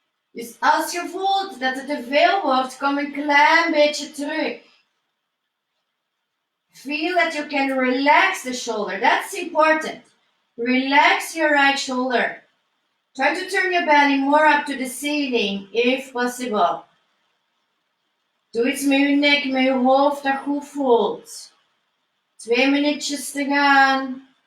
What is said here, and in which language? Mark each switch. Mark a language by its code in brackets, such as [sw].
[nl] Dus als je voelt dat het te veel wordt, kom een klein beetje terug. [en] Feel that you can relax the shoulder. That's important. Relax your right shoulder. Try to turn your belly more up to the ceiling, if possible. [nl] Doe iets met je nek, met je hoofd dat goed voelt. 2 minuutjes te gaan.